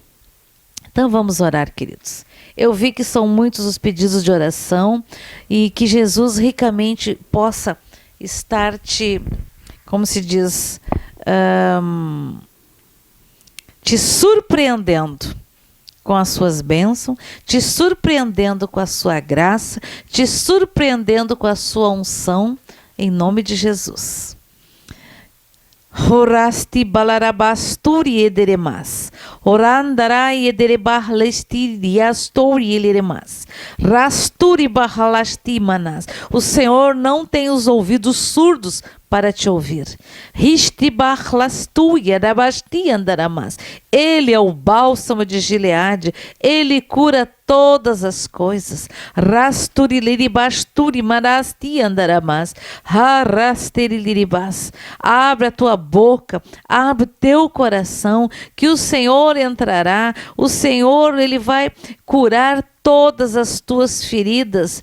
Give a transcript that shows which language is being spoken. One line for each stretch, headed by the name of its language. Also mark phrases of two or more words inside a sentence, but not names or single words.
Portuguese: Então vamos orar, queridos. Eu vi que são muitos os pedidos de oração e que Jesus ricamente possa estar como se diz, te surpreendendo com as suas bênçãos, te surpreendendo com a sua graça, te surpreendendo com a sua unção, em nome de Jesus. Horasti balarabasturi ederemas. Orandarai ederebar lesti diastori eleremas. Rasturi bahalasti manas. O Senhor não tem os ouvidos surdos para te ouvir. Ele é o bálsamo de Gileade, ele cura todas as coisas. Abre a tua boca, abre o teu coração, que o Senhor entrará, o Senhor ele vai curar todas as tuas feridas.